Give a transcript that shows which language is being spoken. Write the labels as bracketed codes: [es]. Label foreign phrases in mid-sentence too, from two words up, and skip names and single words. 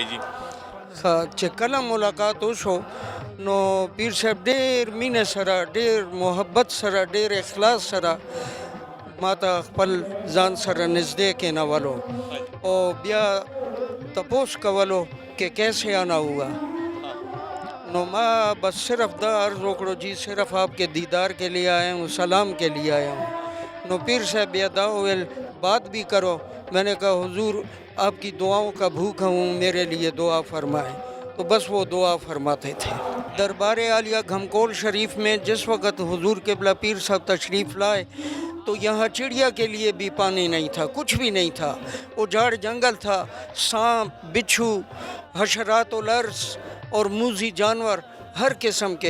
[ps] جی چې کله ملاقات وشو نو پیر صاحب ډېر مینه سره، ډېر محبت سره، ډېر اخلاص سره ماته خپل ځان سره نږدې کېنولو او بیا تپوس کولو [ur] کہ کیسے آنا ہوا. [ps] نو ما بس صرف دا عرض وکړو [ur] جی صرف آپ کے دیدار کے لیے آیا ہوں، سلام کے لیے آیا ہوں. [ps] نو پیر صاحب بیا دا ویل [ur] بات بھی کرو. میں نے کہا حضور آپ کی دعاؤں کا بھوکا ہوں، میرے لیے دعا فرمائیں. تو بس وہ دعا فرماتے تھے. دربار عالیہ گھمکول شریف میں جس وقت حضور قبلہ پیر صاحب تشریف لائے تو یہاں چڑیا کے لیے بھی پانی نہیں تھا، کچھ بھی نہیں تھا، اجاڑ جنگل تھا، سانپ، بچھو، حشرات الارض اور موذی جانور ہر قسم کے.